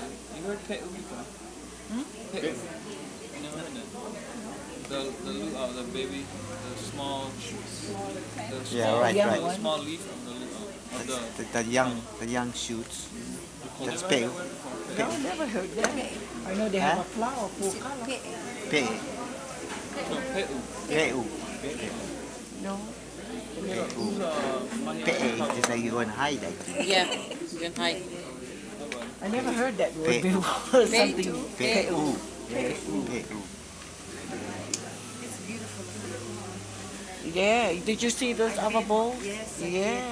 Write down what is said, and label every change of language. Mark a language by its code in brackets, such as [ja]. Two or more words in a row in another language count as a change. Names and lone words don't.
[en] You heard pe'u before? Pe'u. You never heard that? The luau, the baby, the small right. small leaf of the luau, of The young shoots. That's never heard pale. that word before? No, never heard that. I know they have a flower, pukala. Pe. No, pe'u. Peu. No. Pe is like you go and hide, I think. Yeah, you can hide. I never heard that word Pe. before. Something. Peu. Yes, Peu. It's beautiful. Yeah. Did you see those other bowls? Yes. I Yeah. did.